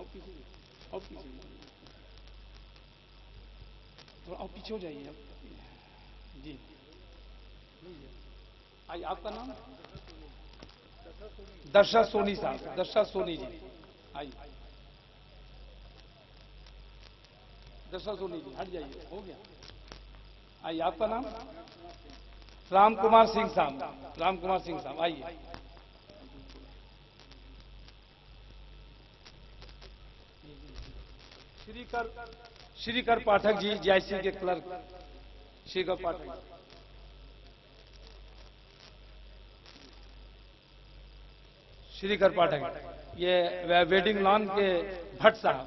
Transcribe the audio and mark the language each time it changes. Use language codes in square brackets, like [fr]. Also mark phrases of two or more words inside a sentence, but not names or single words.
[ur] اور پیچھے اور پیچھے تھوڑا اور پیچھے ہو جائیے جی. آئیے، آپ کا نام درشا سونی صاحب، درشا سونی جی. آئیے درشا سونی جی، ہٹ جائیے، ہو گیا. آئیے، آپ کا نام رام کمار سنگھ صاحب. رام کمار سنگھ صاحب آئیے. شری کر پاٹھک جی، جی آئی سی کے کلرک شری کر پاٹھک. شری کر پاٹھک یہ ویڈنگ لان کے بھٹ صاحب.